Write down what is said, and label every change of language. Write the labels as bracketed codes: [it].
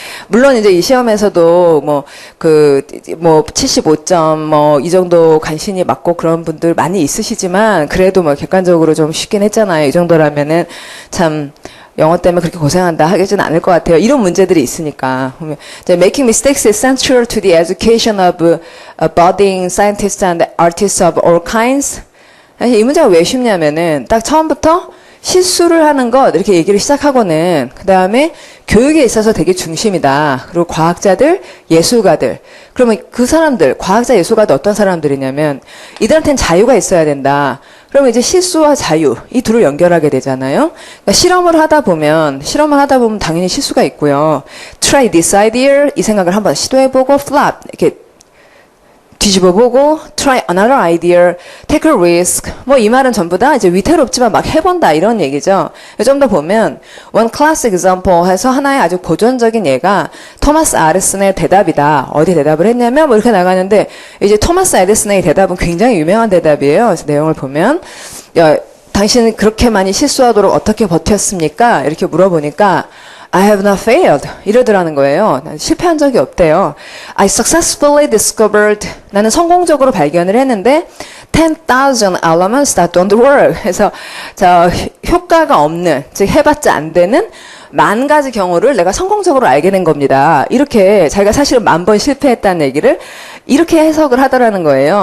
[ko] 물론 이제 이 시험에서도 75점, 이 정도 간신히 맞고 그런 분들 많이 있으시지만, 그래도 객관적으로 좀 쉽긴 했잖아요. 이 정도라면은 참, 영어 때문에 그렇게 고생한다 하겠지는 않을 것 같아요. 이런 문제들이 있으니까. [en] Making mistakes is central to the education of budding scientists and artists of all kinds. [ko] 이 문제가 왜 쉽냐면은 딱 처음부터 실수를 하는 것 이렇게 얘기를 시작하고는 그 다음에 교육에 있어서 되게 중심이다. 그리고 과학자들, 예술가들. 그러면 그 사람들, 과학자, 예술가도 어떤 사람들이냐면 이들한테는 자유가 있어야 된다. 그러면 이제 실수와 자유 이 둘을 연결하게 되잖아요. 그러니까 실험을 하다 보면 당연히 실수가 있고요. [en] Try this idea [ko] 이 생각을 한번 시도해보고 [en] flop [ko] 이렇게 뒤집어보고 [en] try another idea, take a risk. [ko] 이 말은 전부 다 이제 위태롭지만 막 해본다 이런 얘기죠. 좀 더 보면 [en] one class example [ko] 해서 하나의 아주 고전적인 예가 토마스 에디슨의 대답이다. 어디 대답을 했냐면 이렇게 나가는데 이제 토마스 에디슨의 대답은 굉장히 유명한 대답이에요. 그래서 내용을 보면 당신은 그렇게 많이 실수하도록 어떻게 버텼습니까? 이렇게 물어보니까 [en] I have not failed. [ko] 이러더라는 거예요. 난 실패한 적이 없대요. [en] I successfully discovered. [ko] 나는 성공적으로 발견을 했는데 [en] 10,000 elements that don't work. [ko] 그래서 효과가 없는, 즉 해봤자 안 되는 10,000가지 경우를 내가 성공적으로 알게 된 겁니다. 이렇게 자기가 사실은 10,000번 실패했다는 얘기를 이렇게 해석을 하더라는 거예요.